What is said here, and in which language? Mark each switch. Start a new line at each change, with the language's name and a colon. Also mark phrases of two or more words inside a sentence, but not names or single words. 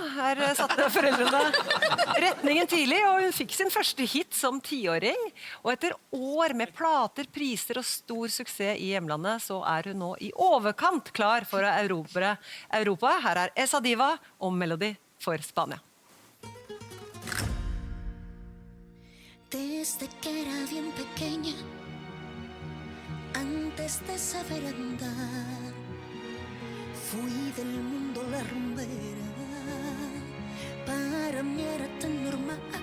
Norwegian: Her satte foreldrene retningen tidlig, og hun fikk sin første hit som 10-åring. Og etter år med plater, priser og stor suksess i hjemlandet, så er hun nå i overkant klar for å erobre Europa. Her er Esa Diva og Melody for Spania.
Spanish: Desde que era bien pequeña, antes de saber andar, fui del mundo la rumbera, para mí era tan normal.